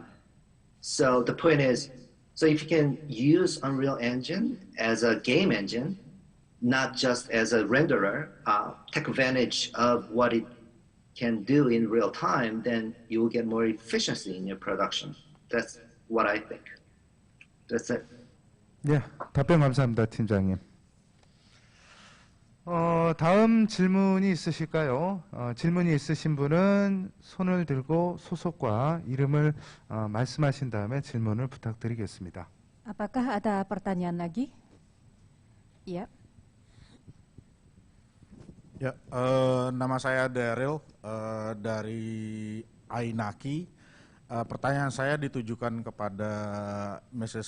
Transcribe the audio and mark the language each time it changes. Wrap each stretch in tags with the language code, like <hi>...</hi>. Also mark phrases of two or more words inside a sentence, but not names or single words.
<en>So the point is, so if you can use Unreal Engine as a game engine, not just as a renderer, take advantage of what it can do in real time, then you will get more efficiency in your production. That's what I think. That's it.</en> <ko>예, 답변 감사합니다, 팀장님. 다음 질문이 있으실까요? 질문이 있으신 분은 손을 들고 소속과 이름을 말씀하신 다음에 질문을 부탁드리겠습니다.</ko> <id>Apakah ada pertanyaan lagi? Iya. Ya, nama saya Daryl dari Ainaki. Pertanyaan saya ditujukan kepada Mrs.</id>